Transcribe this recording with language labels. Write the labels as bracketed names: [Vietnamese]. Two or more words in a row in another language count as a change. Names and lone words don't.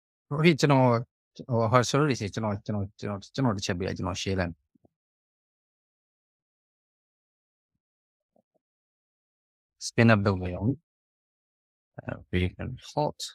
[Burmese] Okay ကျွန်တော်ဟို sorry ကျွန်တော်တစ်ချက်ပြလိုက်ကျွန်တော် share လိုက် [English] spin up [Burmese] လုပ်နေအောင် [English] big and hot